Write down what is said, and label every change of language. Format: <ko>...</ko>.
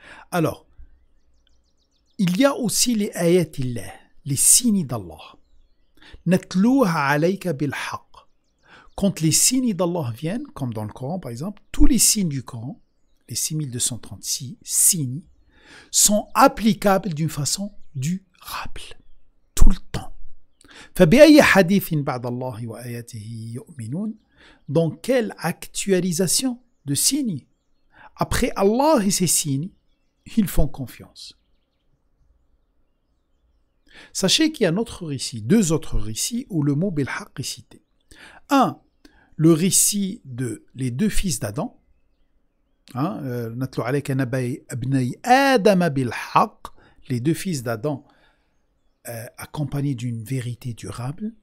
<fr>Alors, il y a aussi les ayatillah, les signes d'Allah.</fr> <ar>Natlouha alayka bil haqq.</ar> <fr>Quand les signes d'Allah viennent, comme dans le Coran par exemple, tous les signes du Coran, les 6236 signes, sont applicables d'une façon durable, tout le temps.</fr> <ar>فبأي حديث بعد الله وآياته يؤمنون.</ar> <fr>Dans quelle actualisation de signes? Après Allah et ses signes, ils font confiance. Sachez qu'il y a un autre récit, deux autres récits où le mot bil-haqq est cité. Un, le récit de les deux fils d'Adam,</fr> <ar>natlu alayka nabay abnay Adam bil-haqq,</ar> <fr>les deux fils d'Adam accompagnés d'une vérité durable.</fr>